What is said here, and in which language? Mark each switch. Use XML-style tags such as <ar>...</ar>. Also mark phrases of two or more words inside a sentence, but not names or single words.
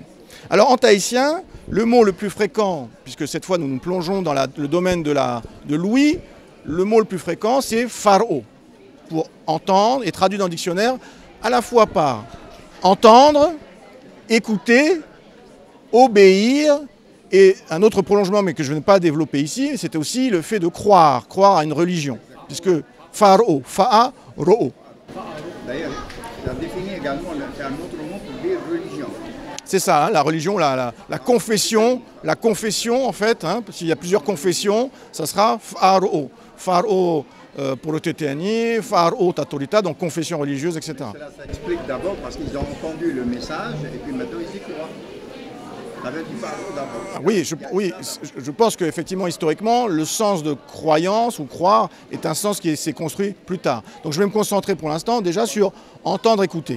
<fr>Alors en tahitien, le mot le plus fréquent, puisque cette fois nous nous plongeons dans le domaine de l'ouïe, le mot le plus fréquent c'est faro, pour entendre, et traduit dans le dictionnaire à la fois par entendre, écouter, obéir, et un autre prolongement, mais que je ne vais pas développer ici, c'était aussi le fait de croire à une religion, puisque</fr> <ty>faro, fa'a, ro'o.</ty> <fr>D'ailleurs, ça définit également, c'est un autre mot pour dire religion. C'est ça, hein, la religion, la confession en fait, hein, parce qu'il y a plusieurs confessions, ça sera faro, faro pour le Tétéani,</fr> <ty>faro tatorita,</ty> <fr>donc confession religieuse, etc. Cela, ça explique d'abord parce qu'ils ont entendu le message et puis maintenant ils y croient. Ça veut dire pharaon d'abord. Oui, je pense qu'effectivement, historiquement, le sens de croyance ou croire est un sens qui s'est construit plus tard. Donc je vais me concentrer pour l'instant déjà sur entendre, écouter.</fr>